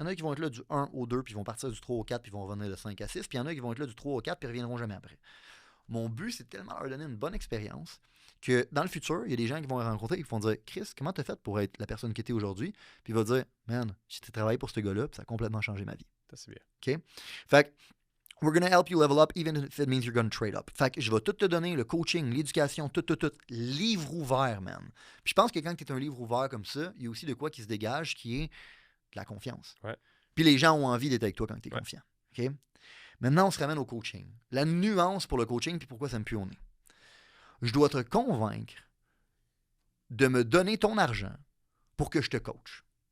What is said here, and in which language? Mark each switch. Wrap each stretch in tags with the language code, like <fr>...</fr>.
<fr>Il y en a qui vont être là du 1 au 2, puis ils vont partir du 3 au 4, puis ils vont revenir de 5 à 6. Puis il y en a qui vont être là du 3 au 4, puis ils ne reviendront jamais après. Mon but, c'est tellement leur donner une bonne expérience que dans le futur, il y a des gens qui vont rencontrer et qui vont dire « Chris, comment tu as fait pour être la personne que tu es aujourd'hui? » Puis il va dire « Man, j'ai travaillé pour ce gars-là, puis ça a complètement changé ma vie. » C'est bien. OK? Fait que,</fr> <en>we're gonna help you level up, even if it means you're gonna trade up.</en> <fr>Fait que je vais tout te donner, le coaching, l'éducation, tout. Livre ouvert, man. Puis je pense que quand tu es un livre ouvert comme ça, il y a aussi de quoi qui se dégage, qui est de la confiance. Ouais. Puis les gens ont envie d'être avec toi quand tu es confiant. OK? Maintenant, on se ramène au coaching. La nuance pour le coaching, puis pourquoi ça me pue au nez. Je dois te convaincre de me donner ton argent pour que je te coach.</fr>